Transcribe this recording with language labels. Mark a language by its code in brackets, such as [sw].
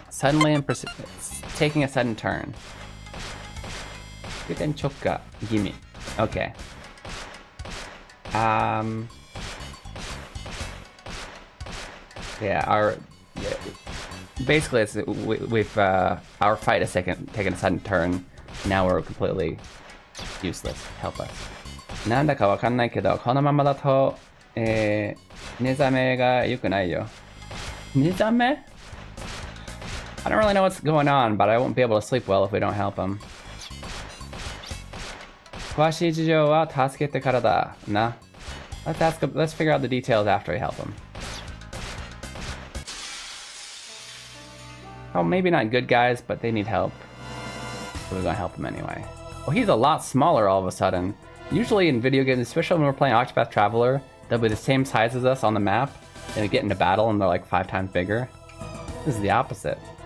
[en] Suddenly and taking a sudden turn. Kyuten chokka. Gimme. Okay. Yeah, basically we've our fight has taken a sudden turn. Now we're completely useless. Help us. [ja] なんだかわかんないけど、このままだと寝覚めが良くないよ。寝覚め? [en] I don't really know what's going on, but I won't be able to sleep well if we don't help him. [ja] 詳しい事情は助けてからだな。 [en] Let's figure out the details after we help him. Oh, maybe not good guys, but they need help. So we're gonna help him anyway. Well, he's a lot smaller all of a sudden. Usually in video games, especially when we're playing Octopath Traveler, they'll be the same size as us on the map, and we get into battle and they're like 5 times bigger. This is the opposite.